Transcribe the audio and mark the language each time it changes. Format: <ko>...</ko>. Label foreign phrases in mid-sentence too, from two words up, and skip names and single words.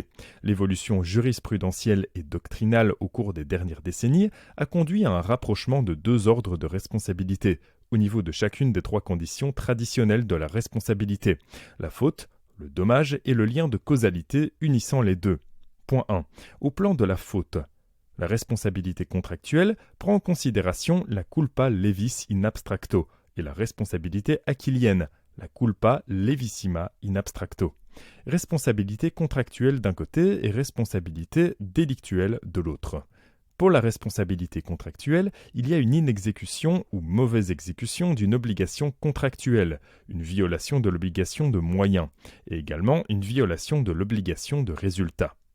<fr>L'évolution jurisprudentielle et doctrinale au cours des dernières décennies a conduit à un rapprochement de deux ordres de responsabilité, au niveau de chacune des trois conditions traditionnelles de la responsabilité: la faute, le dommage et le lien de causalité unissant les deux. Point 1. Au plan de la faute. La responsabilité contractuelle prend en considération la</fr> <la>culpa levis in abstracto</la> <fr>et la responsabilité aquilienne, la</fr> <la>culpa levissima in abstracto.</la> <fr>Responsabilité contractuelle d'un côté et responsabilité délictuelle de l'autre. Pour la responsabilité contractuelle, il y a une inexécution ou mauvaise exécution d'une obligation contractuelle, une violation de l'obligation de moyens, et également une violation de l'obligation de résultat.</fr>